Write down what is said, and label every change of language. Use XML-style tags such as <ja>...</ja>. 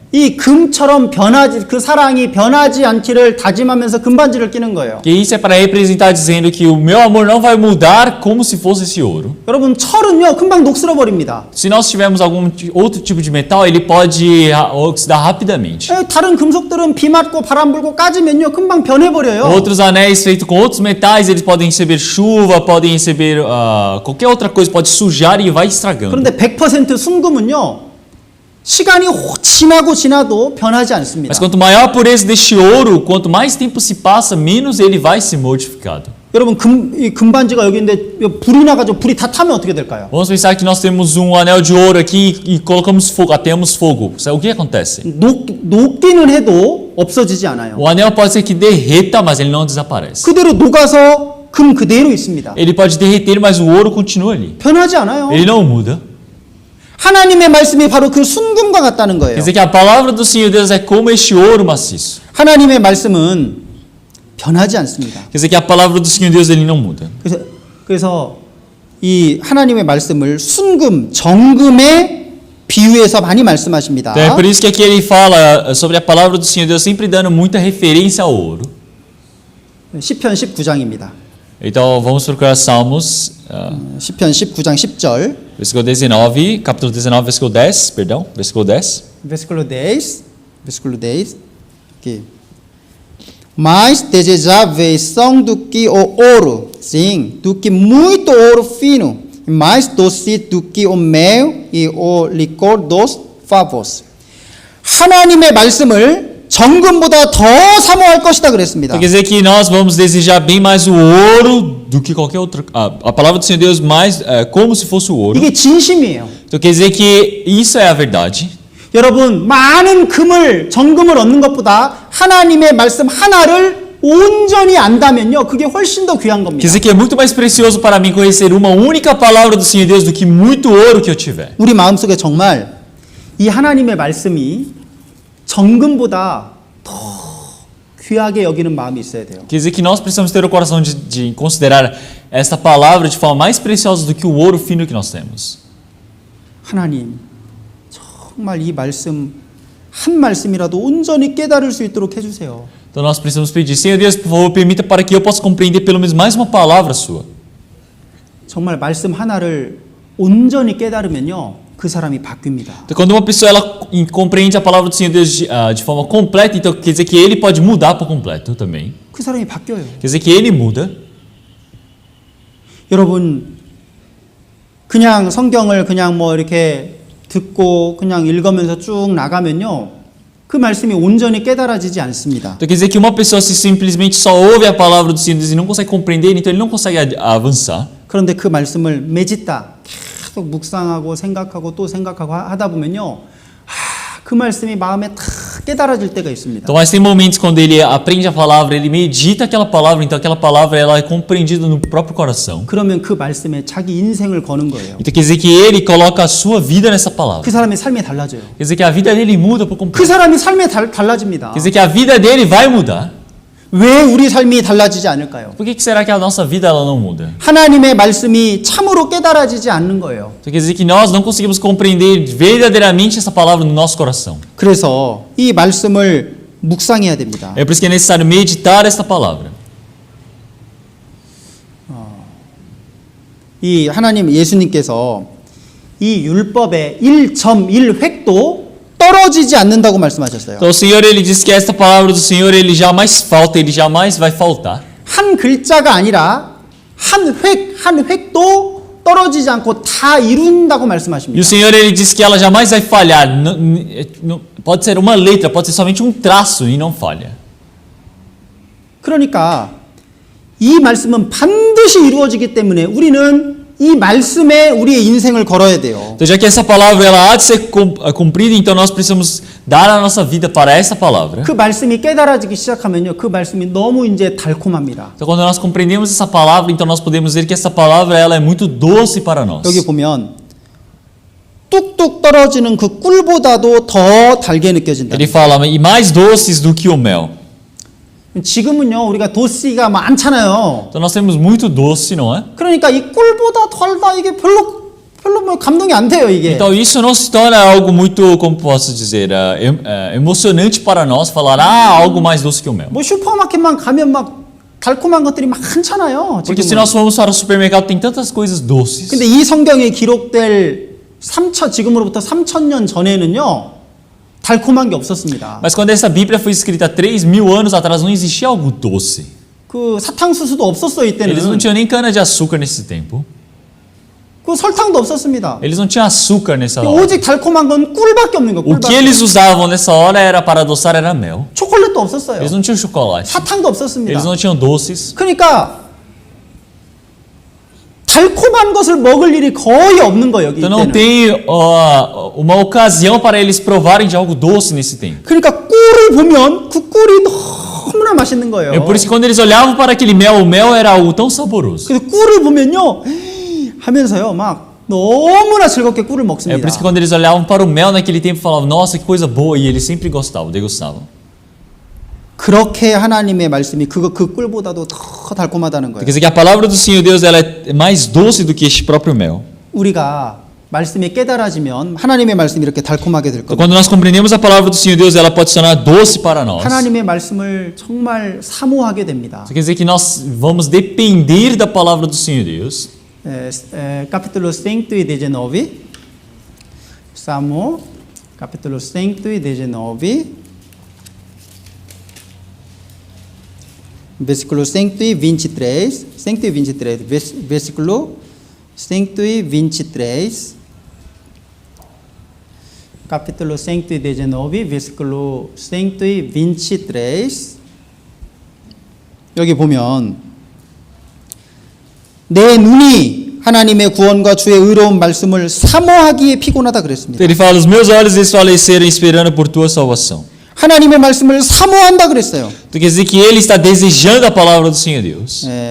<ko>이 금처럼 변하지 그 사랑이 변하지 않기를 다짐하면서 금반지를 끼는 거예요.</ko> <pt>Que isso é para representar dizendo que o meu amor não vai mudar como se fosse esse ouro.</pt> <ko>여러분 철은요 금방 녹슬어 버립니다.</ko> <pt>Se nós tivermos algum outro tipo de metal, ele pode oxidar rapidamente.</pt> <ko>다른 금속들은 비 맞고 바람 불고 까지면요 금방 변해 버려요.</ko> <pt>Outros anéis feitos com outros metais, eles podem receber chuva, podem receber qualquer outra coisa, pode sujar e vai estragando.</pt> <ko>그런데 100% 순금은요 시간이 지나도 변하지 않습니다.</ko> <pt>Mas quanto maior a pureza deste ouro, quanto mais tempo se passa, menos ele vai ser modificado.</pt> <ko>여러분 이 금반지가 여기 있는데 불이 나가지고 불이 다 타면 어떻게 될까요?</ko> <pt>Vamos pensar que nós temos um anel de ouro aqui e colocamos fogo, atemos fogo. O que acontece?</pt> <ko>녹기는 해도 없어지지 않아요.</ko> <pt>O anel pode ser que derreta, mas ele não desaparece.</pt> <ko>그대로 녹아서 금 그대로 있습니다.</ko> <pt>Ele pode derreter, mas o ouro continua ali.</pt> <ko>변하지 않아요.</ko> <pt>Ele não muda.</pt> <ko>하나님의 말씀이 바로 그 순금과 같다는</ko> <pt>Quer</pt> <ko>거예요.</ko> <pt>dizer que a palavra do Senhor Deus é como este ouro maciço.</pt> <ko>하나님의 말씀은 변하지 않습니다.</ko> <pt>Quer dizer que a palavra do Senhor Deus ele não muda.</pt> <ko>그래서 이 하나님의 말씀을 순금, 정금에 비유해서 많이 말씀하십니다.</ko> <pt>Então é por isso que aqui ele fala sobre a palavra do Senhor Deus, sempre dando muita referência ao ouro.</pt> <ko>시편 19장입니다.</ko> <pt>Então vamos procurar Salmos,</pt> <ko>시편 19장 10절.</ko> <pt>versículo 19, capítulo 19, versículo 10, perdão, versículo 10. Versículo 10. Versículo 10. Aqui. Mas desejáveis são do que o ouro, sim, do que muito ouro fino, mais doce do que o mel e o licor dos favos.</pt> <ko>하나님의 말씀을 정금보다 더 사모할 것이다 그랬습니다.</ko> <pt>Então quer dizer que nós vamos desejar bem mais o ouro do que qualquer outra. A palavra do Senhor Deus mais como se fosse o ouro.</pt> <ko>이게 진심이에요.</ko> <pt>Então quer dizer que isso é a verdade.</pt> <ko>여러분, 많은 금을 정금을 얻는 것보다 하나님의 말씀 하나를 온전히 안다면요, 그게 훨씬 더 귀한</ko> <pt>Quer</pt> <ko>겁니다.</ko> <pt>dizer que é muito mais precioso para mim conhecer uma única palavra do Senhor Deus do que muito ouro que eu tiver.</pt> <ko>우리 마음속에 정말 이 하나님의 말씀이 정금보다 더 귀하게 여기는 마음이 있어야 돼요.</ko> <pt>Quer dizer que nós precisamos ter o coração de considerar esta palavra de forma mais preciosa do que o ouro fino que nós temos.</pt> <ko>하나님, 정말 이 말씀 한 말씀이라도 온전히 깨달을 수 있도록 해주세요.</ko> <pt>Então nós precisamos pedir, Senhor Deus, por favor, permita para que eu possa compreender pelo menos mais uma palavra sua.</pt> <ko>정말 말씀 하나를 온전히 깨달으면요, 그 사람이 바뀝니다.</ko> <pt>Então quando uma pessoa ela compreende a palavra do Senhor Deus de forma completa, então quer dizer que ele pode mudar por completo também.</pt> <ko>그 사람이 바뀌어요.</ko> <pt>Quer dizer que ele muda.</pt> <ko>여러분, 그냥 성경을 그냥 뭐 이렇게 듣고 그냥 읽으면서 쭉 나가면요, 그 말씀이 온전히 깨달아지지 않습니다.</ko> <pt>Então quer dizer que uma pessoa se simplesmente só ouve a palavra do Senhor Deus e não consegue compreender, então ele não consegue avançar.</pt> <ko>그런데 그 말씀을 매짓다 계속 묵상하고 생각하고 또 생각하고 하다 보면요, 그 말씀이 마음에 탁 깨달아질 때가 있습니다.</ko> <pt>Então mas tem momentos quando ele aprende a palavra, ele medita aquela palavra, então aquela palavra ela é compreendida no próprio coração.</pt> <ko>그러면 그 말씀에 자기 인생을 거는 거예요.</ko> <pt>Então quer dizer que ele coloca a sua vida nessa palavra.</pt> <ko>그 사람의 삶이 달라져요.</ko> <pt>Quer dizer que a vida dele muda por</pt> <ko>그</ko> <pt>completo.</pt> <ko>사람이 삶이 달라집니다.</ko> <pt>Quer dizer que a vida dele vai mudar.</pt> <ko>왜 우리 삶이 달라지지 않을까요?</ko> <pt>Por que será que a nossa vida ela não muda?</pt> <ko>하나님의 말씀이 참으로 깨달아지지 않는 거예요.</ko> <pt>Então quer dizer que nós não conseguimos compreender verdadeiramente essa palavra no nosso coração.</pt> <ko>그래서 이 말씀을 묵상해야 됩니다.</ko> <pt>É por isso que é necessário meditar esta palavra.</pt> <ko>이 하나님 예수님께서 이 율법의 1.1획도 떨어지지 않는다고 말씀하셨어요.</ko> <pt>Então o Senhor ele diz que esta palavra do Senhor ele jamais falta, ele jamais vai faltar.</pt> <ko>한 글자가 아니라 한 획도 떨어지지 않고 다 이룬다고</ko> <pt>E o</pt> <ko>말씀하십니다.</ko> <pt>Senhor ele diz que ela jamais vai falhar. Pode ser uma letra, pode ser somente um traço e não falha.</pt> <ko>그러니까 이 말씀은 반드시 이루어지기 때문에 우리는 이 말씀에 우리의 인생을 걸어야 돼요.</ko> <pt>Então já que essa palavra ela há de ser cumprida, então nós precisamos dar a nossa vida para essa palavra.</pt> <ko>그 말씀이 깨달아지기 시작하면요, 그 말씀이 너무 이제 달콤합니다.</ko> <pt>Então quando nós compreendemos essa palavra, então nós podemos ver que essa palavra ela é muito doce para nós.</pt> <ko>여기 보면 뚝뚝 떨어지는 그 꿀보다도 더 달게 느껴진다.</ko> <pt>Ele fala, e mais doces do que o mel.</pt> <ko>지금은요, 우리가 도시가 많잖아요.</ko> <pt>Então nós temos muito doce, não é?</pt> <ko>그러니까 이 꿀보다 달다 이게 별로 뭐 감동이 안 돼요, 이게.</ko> <pt>Então isso não se torna algo muito, como posso dizer, emocionante para nós falar, algo mais doce que o mel.</pt> <ko>뭐 슈퍼마켓만 가면 막 달콤한 것들이 많잖아요.</ko> <pt>Porque se</pt> <ko>지금은.</ko> <pt>nós formos para o supermercado tem tantas coisas doces.</pt> <ko>근데 이 성경에 기록될 지금으로부터 3,000년 전에는요, 달콤한 게 없었습니다.</ko> <pt>Mas quando essa Bíblia foi escrita 3.000 anos atrás, não existia algo doce.</pt> <ko>그 사탕수수도 없었어요, 이때는.</ko> <pt>Eles não tinham nem cana de açúcar nesse tempo.</pt> <ko>그 설탕도 없었습니다.</ko> <pt>Eles não tinham açúcar nessa hora.</pt> <ko>오직 달콤한 건 꿀밖에 없는 거예요.</ko> <pt>O que eles usavam nessa hora era para adoçar era mel.</pt> <ko>초콜릿도 없었어요.</ko> <pt>Eles não tinham chocolate.</pt> <ko>사탕도 없었습니다.</ko> <pt>Eles não tinham doces.</pt> <ko>그러니까 달콤한 것을 먹을 일이 거의 없는 거예요, 여기</ko> <pt>Então não</pt> <ko>이때는.</ko> <pt>tem uma ocasião para eles provarem de algo doce nesse tempo.</pt> <ko>그러니까 꿀을 보면 그 꿀이 너무나 맛있는 거예요.</ko> <pt>É por isso que quando eles olhavam para aquele mel, o mel era algo tão saboroso.</pt> <ko>그래서 꿀을 보면요 하면서요 막 너무나 즐겁게 꿀을</ko> <pt>É</pt> <ko>먹습니다.</ko> <pt>por isso que quando eles olhavam para o mel naquele tempo falavam, nossa, que coisa boa, e eles sempre gostavam, degustavam.</pt> <ko>그렇게 하나님의 말씀이 그 꿀보다도 더 달콤하다는 거예요.</ko> <pt>Quer dizer que a palavra do Senhor Deus ela é mais doce do que este próprio mel.</pt> <ko>우리가 말씀이 깨달아지면 하나님의 말씀이 이렇게 달콤하게 될</ko> <pt>Então,</pt> <ko>겁니다.</ko> <pt>quando nós compreendemos a palavra do Senhor Deus, ela pode se tornar doce para nós.</pt> <ko>하나님의 말씀을 정말 사모하게 됩니다.</ko> <pt>Isso quer dizer que nós vamos depender da palavra do Senhor Deus. Capítulo 119, Salmo, capítulo 119, versículo 123, versículo 123, capítulo 119, versículo 123.</pt> <ko>여기 보면 내 눈이 하나님의 구원과 주의 의로운 말씀을 사모하기에 피곤하다 그랬습니다.</ko> <pt>Ele fala: os meus olhos desfaleceram esperando por tua salvação.</pt> <ko>하나님의 말씀을 사모한다 그랬어요.</ko> <pt>Então quer dizer que ele está desejando a palavra do Senhor Deus.</pt>